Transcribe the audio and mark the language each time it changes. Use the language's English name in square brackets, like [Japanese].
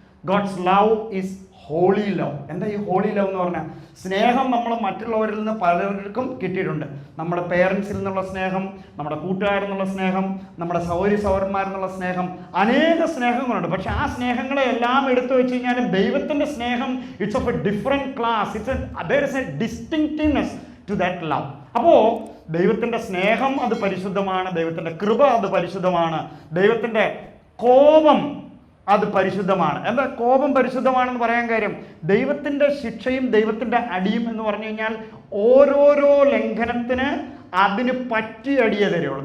[English] God's love is holy love. [Malayalam] എന്താ ഈ holy love എന്ന് പറഞ്ഞാൽ? സ്നേഹം നമ്മൾ മറ്റുള്ളവരിൽ നിന്ന് പലർക്കും കിട്ടിയിട്ടുണ്ട്. നമ്മുടെ പേരൻസിൽ നിന്നുള്ള സ്നേഹം, നമ്മുടെ കൂട്ടുകാരിൽ നിന്നുള്ള സ്നേഹം, നമ്മുടെ സഹോദരന്മാരിൽ നിന്നുള്ള സ്നേഹം, അനേക സ്നേഹങ്ങളുണ്ട്. പക്ഷെ ആ സ്നേഹങ്ങളെ എല്ലാം എടുത്തു വെച്ച് കഴിഞ്ഞാലും ദൈവത്തിൻ്റെ സ്നേഹം [English] It's of a different class. there is a distinctiveness to that love. [Malayalam] അപ്പോൾ ദൈവത്തിൻ്റെ സ്നേഹം അത് പരിശുദ്ധമാണ്, ദൈവത്തിൻ്റെ കൃപ അത് പരിശുദ്ധമാണ്, ദൈവത്തിൻ്റെ കോപം അത് പരിശുദ്ധമാണ്. എന്താ കോപം പരിശുദ്ധമാണെന്ന് പറയാൻ കാര്യം? ദൈവത്തിൻ്റെ ശിക്ഷയും ദൈവത്തിൻ്റെ അടിയും എന്ന് പറഞ്ഞു കഴിഞ്ഞാൽ ഓരോരോ ലംഘനത്തിന് അതിന് പറ്റിയ അടിയേ തരുള്ളൂ.